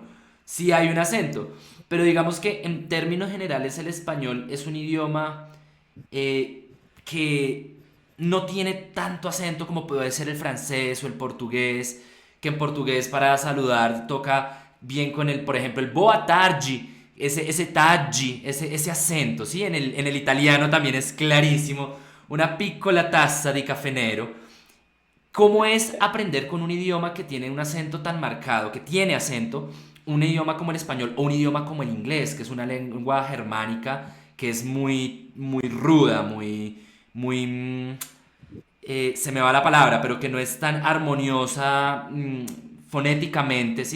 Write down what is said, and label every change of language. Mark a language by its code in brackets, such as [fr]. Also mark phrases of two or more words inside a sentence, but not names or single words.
[es] Sí hay un acento, pero digamos que en términos generales el español es un idioma que no tiene tanto acento como puede ser el francés o el portugués, que en portugués para saludar toca bien con el, por ejemplo, el [pt] boa tarde, [es] ese taggi, ese acento, ¿sí? En el italiano también es clarísimo, [it] una piccola tazza di caffè nero. [es] ¿Cómo es aprender con un idioma que tiene un acento tan marcado, que tiene acento, un idioma como el español o un idioma como el inglés, que es una lengua germánica que es muy, muy ruda, muy, se me va la palabra, pero que no es tan armoniosa fonéticamente, ¿sí?